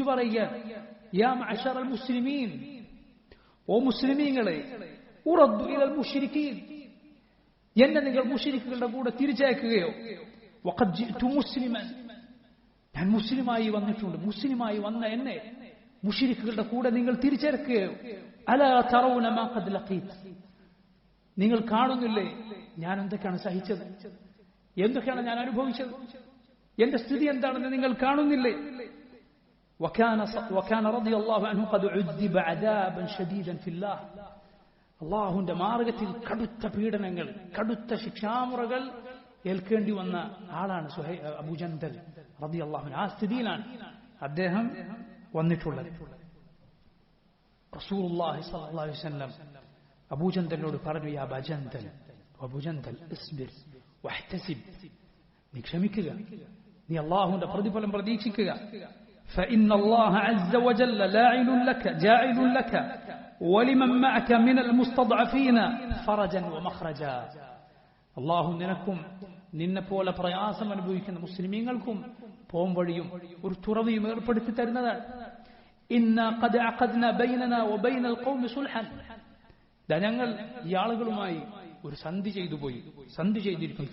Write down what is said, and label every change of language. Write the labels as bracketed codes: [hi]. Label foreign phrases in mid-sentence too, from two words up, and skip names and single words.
[ml] പറയുക, [ar] يا معشر المسلمين, [ml] ഓ മുസ്ലിമീങ്ങളെ, [ar] أرد إلى المشركين, [ml] എന്നെ നിങ്ങൾ മുശ്രിക്കുകളുടെ കൂടെ തിരിച്ചയക്കുകയോ, [ar] وقد جئت مسلما, [ml] ഞാൻ മുസ്ലിമായി വന്നിട്ടുണ്ട്, മുസ്ലിമായി വന്ന എന്നെ മുശ്രിക്കുകളുടെ കൂടെ നിങ്ങൾ തിരിച്ചയക്കുകയോ, [ar] ألا ترون ما قد لقيت, [ml] നിങ്ങൾ കാണുന്നില്ലേ ഞാൻ എന്തൊക്കെയാണ് സഹിച്ചത്, എന്തൊക്കെയാണ് ഞാൻ അനുഭവിച്ചത്, എന്റെ സ്ഥിതി എന്താണെന്ന് നിങ്ങൾ കാണുന്നില്ലേ. [ar] وكان رضي الله عنه قد عذب عذابا شديدا في الله. [ml] അല്ലാഹുവിന്റെ മാർഗ്ഗത്തിൽ കടുത്ത പീഡനങ്ങൾ, കടുത്ത ശിക്ഷാമുറകൾ ഏൽക്കേണ്ടി വന്ന ആളാണ് അബൂജന്തൽ [ar] رضي الله عنه. [ml] ആ സ്ഥിതിയിലാണ് അദ്ദേഹം വന്നിട്ടുള്ളത്. റസൂലുള്ളാഹി [ar] صلى الله عليه وسلم [ml] അബൂജന്തലിനോട് പറഞ്ഞു, യാ അബൂജന്തൽ, അബൂജന്തൽ [ar] اصبر واحتسب, [ml] നീ ക്ഷമിക്കുക, നീ അല്ലാഹുവിന്റെ പ്രതിഫലം പ്രതീക്ഷിക്കുക. [ar] فإن الله عز وجل جاعل لك ولمن معك من المستضعفين فرجا ومخرجا. [ml] അല്ലാഹു നിനക്കും നിന്നെപ്പോലെ പ്രയാസം അനുഭവിക്കുന്ന മുസ്ലിമീങ്ങൾക്കും പോംവഴിയും ഒരു തുറവിയും ഏർപ്പെടുത്തി തരുന്നതാണ്. [ar] إنا قد عقدنا بيننا وبين القوم صلحا, [ml] ഞങ്ങൾ ഈ ആളുകളുമായി ഒരു സന്ധി ചെയ്തിരിക്കുന്നു.